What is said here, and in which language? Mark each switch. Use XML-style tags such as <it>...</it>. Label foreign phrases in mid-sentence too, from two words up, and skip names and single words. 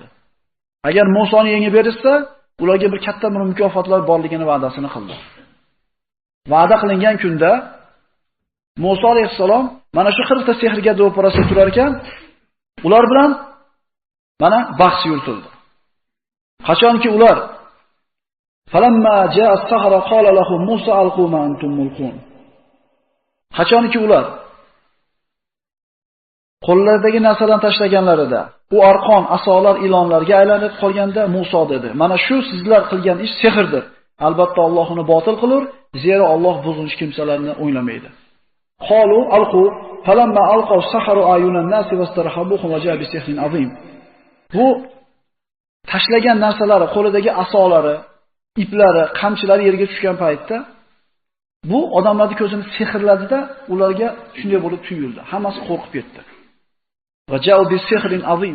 <uz>Agar Musoni yengib bersa, ularga bir katta bir mukofotlar borligini va'dasini qildi. Va'da qilingan kunda Musa alayhissalom mana shu 40 ta sehrgarda o'parasida turar ekan, ular bilan mana bahs yuritildi. Qachonki ular</uz> <ar>فلما جاء السحرة قال لهم موسى ألقوا ما أنتم ملقون.</ar> <uz>Qachonki ular qo'llaridagi narsalarni tashlaganlarida, u arqon, asolar ilonlarga aylanib qolganda Musa dedi: "Mana shu sizlar qilgan ish sehrdir. Albatta Alloh uni botil qilur, zero Alloh buzg'unchi kimsalarni o'ylamaydi."</uz> <ar>قالوا ألقوا فلما ألقوا سحروا أعين الناس واسترهبوهم وجاءوا بسحر عظيم.</ar> <uz>Bu tashlagan narsalari, qo'lidagi asolari, iplari, qamchilari yerga tushgan paytda bu odamlarning ko'zini sehrladida, ularga shunday bo'lib tuyuldi. Hammasi qo'rqib ketdi.</uz> <ar>وجاءوا بسحر عظيم.</ar>